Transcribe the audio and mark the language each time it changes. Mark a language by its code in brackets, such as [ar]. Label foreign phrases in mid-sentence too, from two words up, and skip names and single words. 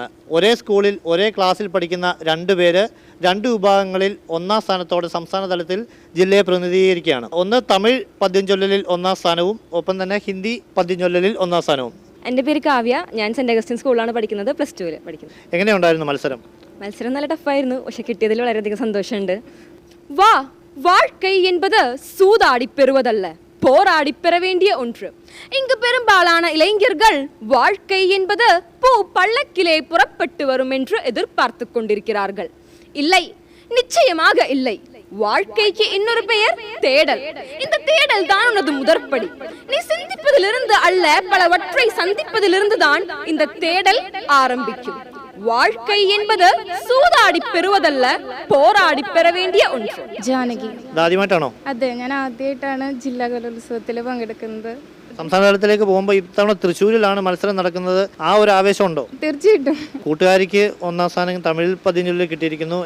[ml] ഒരേ സ്കൂളിൽ ഒരേ ക്ലാസ്സിൽ പഠിക്കുന്ന 2 പേര് 2 വിഭാഗങ്ങളിൽ ഒന്നാം സ്ഥാനത്തോടെ സംസ്ഥാന തലത്തിൽ ജില്ലയെ പ്രതിനിധീകരിക്കുകയാണ്. ഒന്ന് തമിഴ് പദ്യം ചൊല്ലലിൽ ഒന്നാം സ്ഥാനവും ഒപ്പം തന്നെ ഹിന്ദി പദ്യം ചൊല്ലലിൽ ഒന്നാം സ്ഥാനവും. എൻ്റെ പേര് കാവ്യ. ഞാൻ സെന്റ് അഗസ്റ്റിൻ സ്കൂളിലാണ് പഠിക്കുന്നത്. +2 പഠിക്കുന്നത്. എങ്ങനെയുണ്ടായിരുന്നു മത്സരം? മത്സരം നല്ല ടഫായിരുന്നു. പക്ഷെ കിട്ടിയതിൽ വളരെയധികം സന്തോഷമുണ്ട്. [ta] வாழ்க்கை என்பது சூதாடி பெறுவதல்ல, போராடி பெற வேண்டிய ஒன்று. இங்கு பெரும்பாலான இளைஞர்கள் வாழ்க்கை என்பது பூ பள்ளக்கிலே புறப்பட்டு வரும் என்று எதிர்பார்த்து கொண்டிருக்கிறார்கள். இல்லை, நிச்சயமாக இல்லை. வாழ்க்கைக்கு இன்னொரு பெயர் தேடல். இந்த தேடல் தான் உனது முதற்படி. நீ சிந்திப்பதிலிருந்து அல்ல, பலவற்றை சந்திப்பதிலிருந்து தான் இந்த தேடல் ஆரம்பிக்கும். வாழ்க்கை என்பது சூதாடி பெறுவதல்ல, போராடி பெற வேண்டிய ஒன்று. [ml] ജാനകി. ആദ്യമായിട്ടാണോ? അതെ, ഞാൻ ആദ്യമായിട്ടാണ് ജില്ലാ കലോത്സവത്തിൽ പങ്കെടുക്കുന്നത്. സംസ്ഥാന തലത്തിലേക്ക് പോകുമ്പോൾ ഇത്തവണ തൃശ്ശൂരിലാണ് മത്സരം നടക്കുന്നത്. ആ ഒരു ആവേശം ഉണ്ടോ? തീർച്ചയായിട്ടും. കൂട്ടുകാരിക്ക് ഒന്നാം സ്ഥാനം തമിഴ് പദ്യം കിട്ടിയിരിക്കുന്നു.